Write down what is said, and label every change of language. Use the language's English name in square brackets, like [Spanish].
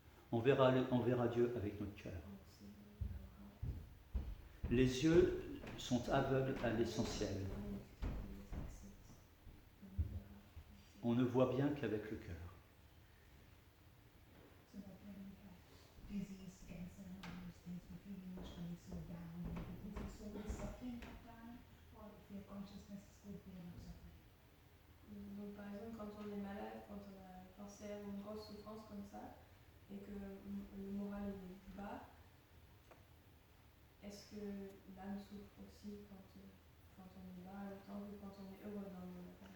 [French] On verra Dieu avec notre cœur. Les yeux sont aveugles à l'essentiel. on ne voit bien qu'avec le cœur. [English] So that when we have disease, cancer, and all those things, we feel emotionally so down, and everything. So soul is suffering at time, or if your consciousness is good, we are not suffering. [French] Donc par exemple, quand on est malade, quand on a un cancer ou une grosse souffrance comme ça, et que le moral est bas, est-ce que l'âme souffre aussi quand on est bas, autant que quand on est heureux dans le monde?